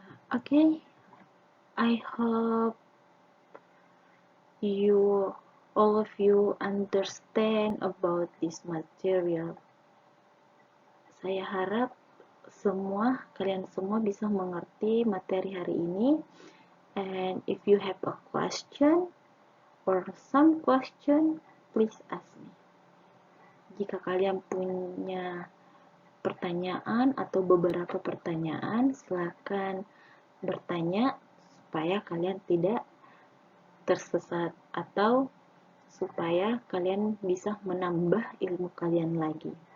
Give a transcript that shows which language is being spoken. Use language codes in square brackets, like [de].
[en] Okay, I hope you all of you understand about this material. [id] Saya harap kalian semua bisa mengerti materi hari ini. [en] And if you have a question or some question, please ask me. [id] Jika kalian punya pertanyaan atau beberapa pertanyaan, silakan bertanya supaya kalian tidak tersesat atau supaya kalian bisa menambah ilmu kalian lagi.